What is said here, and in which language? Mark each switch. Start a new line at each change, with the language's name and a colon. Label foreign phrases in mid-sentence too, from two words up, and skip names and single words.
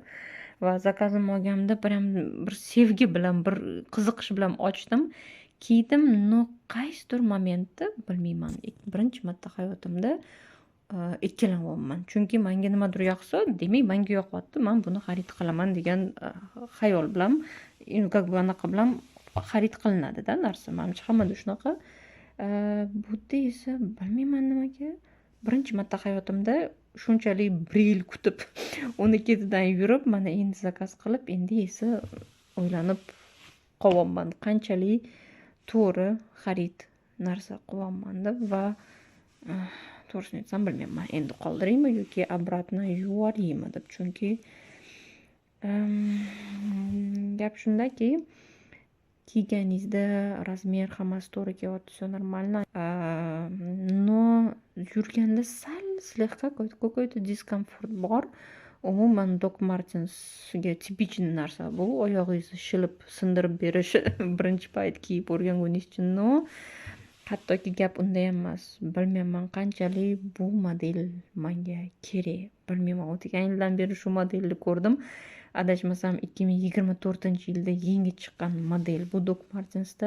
Uzbek: Va zakazim olganimda prям bir sevgi bilan, bir qiziqish bilan ochdim, kiydim, но qaysidir momentda bilmayman, birinchi marta hayotimda ikkilanyapman. Chunki menga nimadir yoqsa, demak menga yoqyapti, men buni xarid qilaman degan xayol bilan,
Russian: как бы
Uzbek: anaqa bilan xarid qilinadi-da narsa. Menimcha hammada shunaqa. Bu esa bilmayman nimaga birinchi marta hayotimda shunchalik bir yil kutib, uni ketidan yurib, mana endi zakaz qilib, endi esa o'ylanib qolyapman, qanchalik to'g'ri xarid narsa qilyapman deb. Va to'g'risini aytsam bilmayman, endi qoldiraymi yoki обратно yuboraymi deb. Chunki gap shundaki, kiyganingizda razmer hammasi to'g'ri kelyapti, все нормально.
Russian: Но
Uzbek: yurganda sal
Russian: слегка какой-то дискомфорт bor.
Uzbek: Umuman Doc Martensga tipичный narsa bu. Oyog'ingizni shilib, sindirib berish birinchi payt kiyib o'rganganingiz uchun. No, hattoki gap unda ham emas. Bilmayman qanchalik bu model menga kerak. Bilmayman, o'tgan yildan beri shu modelni ko'rdim. Adashmasam 2024-yilda yangi chiqqan model bu Doc Martensda.